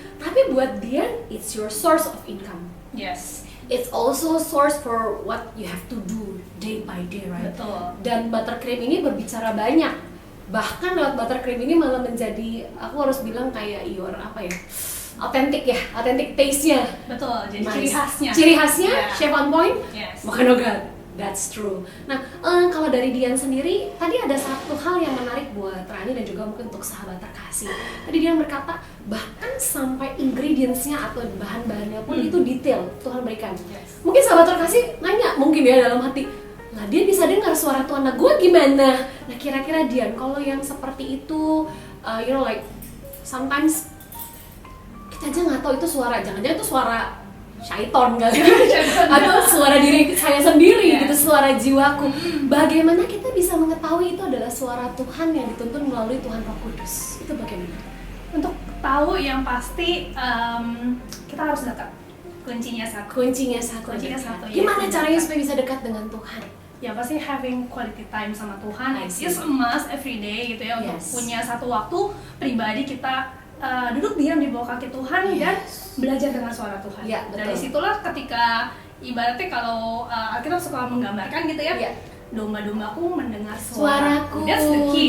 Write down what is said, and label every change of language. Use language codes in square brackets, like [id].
[id] Tapi buat dia, [en] it's your source of income. Yes. It's also source for what you have to do day by day, right? [id] Betul. Dan buttercream ini berbicara banyak. Bahkan lewat buttercream ini malah menjadi, aku harus bilang kayak authentic ya, authentic taste-nya. Betul, jadi [en] Nice. [id] ciri khasnya. [en] Chef on point, Yes. [id] makan nugget. [en] That's true. [id] Nah, kalau dari Dian sendiri, tadi ada satu hal yang menarik buat Rani dan juga mungkin untuk sahabat terkasih. Tadi Dian berkata, bahkan sampai ingredients-nya atau bahan-bahannya pun itu detail Tuhan berikan. Yes. Mungkin sahabat terkasih nanya, mungkin ya dalam hati, lah Dian bisa dengar suara Tuhan, nah gue gimana? Nah kira-kira Dian, kalau yang seperti itu, [en] like sometimes [id] kita aja nggak tahu itu suara, jangan-jangan itu suara syaiton kali atau suara diri saya sendiri gitu, suara jiwaku. Bagaimana kita bisa mengetahui itu adalah suara Tuhan yang dituntun melalui Tuhan Roh Kudus? Itu bagaimana? Untuk tahu yang pasti kita harus dekat. Kuncinya satu. Kuncinya satu. Ya. Gimana caranya supaya bisa dekat dengan Tuhan? Ya pasti [en] having quality time [id] sama Tuhan. [en] I see. It's a must every day [id] gitu ya, untuk [en] Yes. [id] punya satu waktu pribadi kita duduk diam di bawah kaki Tuhan dan belajar dengan suara Tuhan. Ya, betul. Dari situlah ketika ibaratnya kalau kita suka menggambarkan gitu ya, domba-dombaku mendengar Suaraku. [en] That's the key